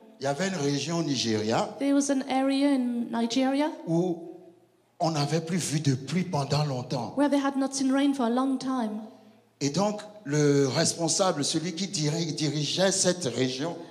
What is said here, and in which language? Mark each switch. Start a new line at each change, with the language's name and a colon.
French: Il y avait une région au Nigeria
English: There was an area in Nigeria,
French: où on n'avait plus vu de pluie pendant longtemps.
English: where they had not seen rain for a long time.
French: Et donc, le responsable, celui qui dirigeait cette région,